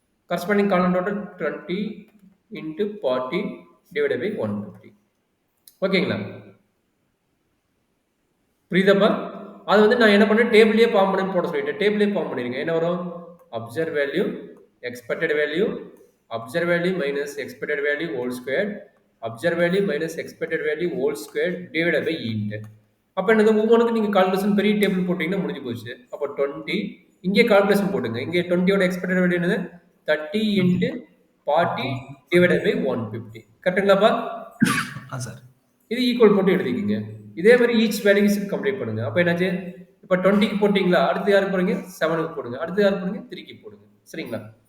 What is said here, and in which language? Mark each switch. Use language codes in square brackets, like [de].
[en] Corresponding காலம் total 20 into 40 divided by 150. ஓகேங்களா? [ta] புரியுதாப்பா? அது வந்து நான் என்ன பண்ணேன்? டேபிள்லயே ஃபார்ம் பண்ணி போட சொல்லிட்டேன். டேபிள்லயே ஃபார்ம் பண்ணிருங்க. என்ன வரும்? Observe value, expected value, [en] observed value minus expected value whole squared, observed value minus expected value whole squared divided by int. [ta] அப்போ என்னது ஒவ்வொன்றுக்கு நீங்கள் கால்குலேஷன் பெரிய டேபிள் போட்டிங்கன்னா முடிஞ்சு போச்சு. அப்போ 20 இங்கே கால்குலேஷன் போட்டுங்க. இங்கே 20யோட எக்ஸ்பெக்டட் வேல்யூ என்னது 30 இன்ட்டு 40 டிவைடட் பை 150. கரெக்டுங்களாப்பா? சார். இது ஈக்குவல் போட்டு எழுதிக்கிங்க. இதே மாதிரி ஈச் வேல்யூஸ் கம்ப்ளீட் பண்ணுங்க. அப்போ என்னாச்சு, இப்போ 20க்கு போட்டிங்களா, அடுத்து யாருக்கு போடுங்க 7க்கு போடுங்க, அடுத்து யாருக்கு போடுங்க 3க்கு போடுங்க. சரிங்களா?